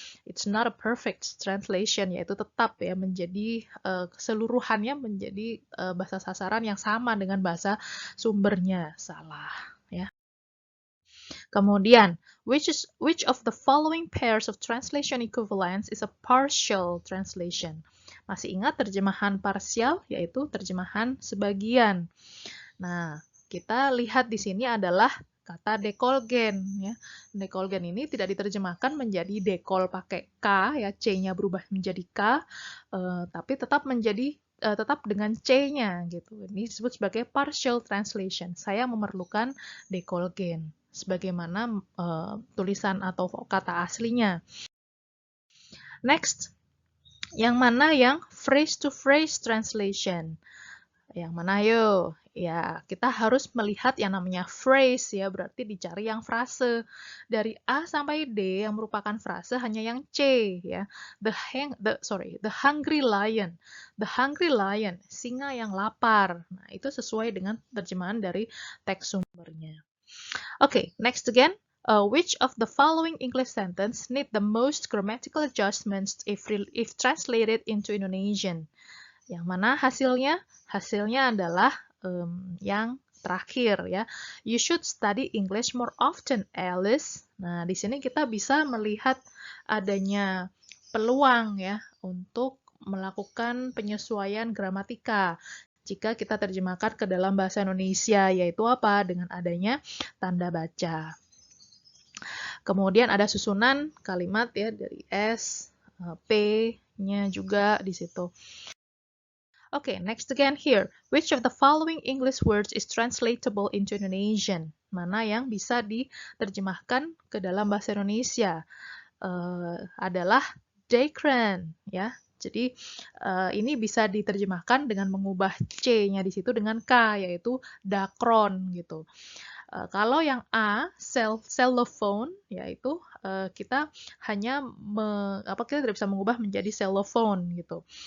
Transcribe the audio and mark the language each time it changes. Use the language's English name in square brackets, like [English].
[English] It's not a perfect translation, [Indonesian] yaitu tetap ya menjadi keseluruhannya menjadi bahasa sasaran yang sama dengan bahasa sumbernya. Salah, ya. [English] Kemudian, which of the following pairs of translation equivalence is a partial translation? [Indonesian] Masih ingat terjemahan parsial, yaitu terjemahan sebagian. Nah, kita lihat di sini adalah kata dekolgen ya. Dekolgen ini tidak diterjemahkan menjadi dekol pakai K ya, C-nya berubah menjadi K, tapi tetap dengan C-nya gitu. Ini disebut sebagai partial translation. Saya memerlukan dekolgen sebagaimana tulisan atau kata aslinya. [English] Next, [Indonesian] yang mana yang [English] phrase to phrase translation? [Indonesian] Yang mana yuk? Ya, kita harus melihat yang namanya phrase ya, berarti dicari yang frase. Dari A sampai D yang merupakan frase hanya yang C ya. [English] The hungry lion. The hungry lion, [Indonesian] singa yang lapar. Nah, itu sesuai dengan terjemahan dari teks sumbernya. [English] Okay, next again. Which of the following English sentence need the most grammatical adjustments if translated into Indonesian? [Indonesian] Yang mana hasilnya? Hasilnya adalah yang terakhir ya. [English] You should study English more often, Alice. [Indonesian] Nah, di sini kita bisa melihat adanya peluang ya untuk melakukan penyesuaian gramatika. Jika kita terjemahkan ke dalam bahasa Indonesia, yaitu apa? Dengan adanya tanda baca. Kemudian ada susunan kalimat ya dari S, P-nya juga di situ. [English] Okay, next again here. Which of the following English words is translatable into Indonesian? [Indonesian] Mana yang bisa diterjemahkan ke dalam bahasa Indonesia? Adalah Dekran, ya. Jadi ini bisa diterjemahkan dengan mengubah C-nya di situ dengan K, yaitu dakron gitu. Kalau yang A, cellophone, yaitu kita hanya kita tidak bisa mengubah menjadi cellophone gitu.